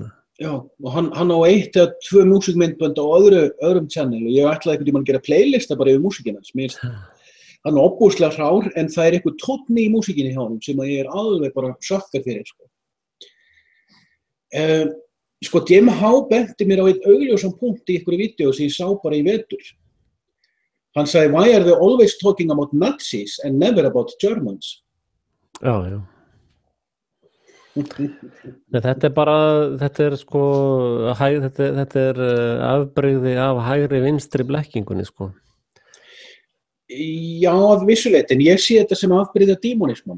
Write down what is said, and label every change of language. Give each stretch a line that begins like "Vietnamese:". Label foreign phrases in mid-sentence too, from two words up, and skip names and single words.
Icelandic: Já, og hann á 1 eða 2 músíkmyndbönd á öðrum channel og ég ætlaði einhvern tímann að gera playlista bara yfir músíkina. Hann er óbúslega hrár en það er eitthvað tónn í músíkinni hjá honum sem ég er alveg bara sökkar fyrir. Sko, Jim H benti mér á einn augljósan punkt í einhverju vídeó sem ég sá bara í vetur. Hann sagði,
English: why are they always talking about Nazis and never about Germans?
Icelandic: Já. Þetta er sko, þetta er afbrigði af hægri vinstri blekkingunni, sko. Já, að vissuleyti, en ég sé þetta sem afbrigði af dímonisman.